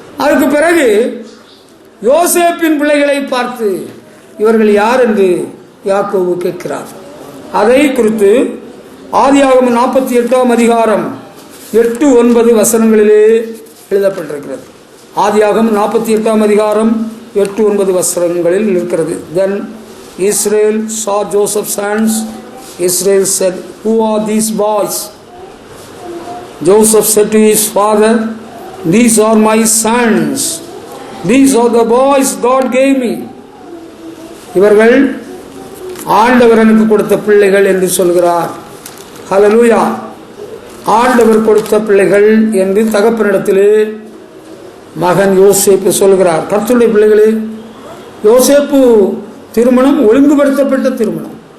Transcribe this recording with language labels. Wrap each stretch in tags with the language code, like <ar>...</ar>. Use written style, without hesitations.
<ta>அதற்கு பிறகு யோசேப்பின் பிள்ளைகளை பார்த்து இவர்கள் யார் என்று யாக்கோபு கேட்கிறார். அதை குறித்து ஆதியாகமம் 48ஆம் அதிகாரம் 8-9 வசனங்களிலே எழுதப்பட்டிருக்கிறது. ஆதியாகமம் 48ஆம் அதிகாரம் 8-9 வசனங்களில் இருக்கிறது.</ta> <en>Then Israel saw Joseph's sons. Israel said, "Who are these boys?" Joseph said to his father, "These are my sons. These are the boys God gave me."</en> <ta>இவர்கள் ஆண்டவர் எனக்கு கொடுத்த பிள்ளைகள் என்று சொல்கிறார். ஹல்லேலூயா. ஆண்டவர் கொடுத்த பிள்ளைகள் என்று தகப்பனிடத்திலே மகன் யோசேப்பு சொல்கிறார். கர்த்தருடைய பிள்ளைகளே, யோசேப்பு திருமணம் ஒழுங்குபடுத்தப்பட்ட திருமணம்.</ta>